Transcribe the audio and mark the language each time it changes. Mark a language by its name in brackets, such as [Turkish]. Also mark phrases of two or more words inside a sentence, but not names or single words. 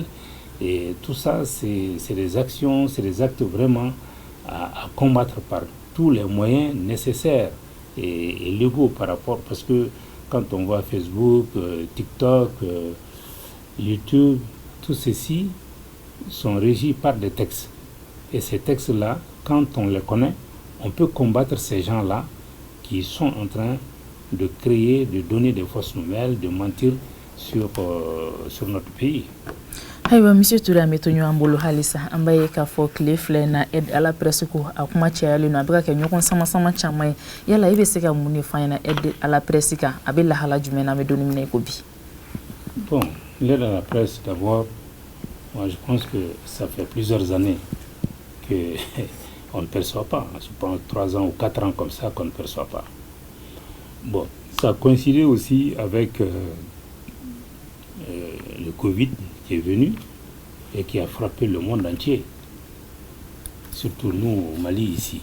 [French] Et tout ça, c'est des actions, c'est des actes vraiment à combattre par tous les moyens nécessaires et légaux par rapport, parce que quand on voit Facebook, TikTok, YouTube, tout ceci sont régis par des textes. Et ces textes-là, quand on les connaît, on peut combattre ces gens-là qui sont en train de créer, de donner des fausses nouvelles, de mentir sur notre pays. [Bambara] Ayiwa Monsieur Touré an bɛ to ɲɔgɔn bolo halisa an b'a ye k'a fɔ tile filɛ na [French] aide à la presse [Bambara] ko a kuma cayalen no a bɛ ka kɛ ɲɔgɔn sama caman ye yala i bɛ se ka mun de fɔ an ɲɛna [French] aide à la presse [Bambara] kan a bɛ lahala jumɛn na an bɛ don min na i ko bi. [French] Bon, l'aide à la presse d'abord, moi je pense que ça fait plusieurs années que on ne perçoit pas. Je pense 3 ans ou 4 ans comme ça qu'on ne perçoit pas. Bon, ça a coïncidé aussi avec le Covid qui est venu et qui a frappé le monde entier, surtout nous au Mali ici.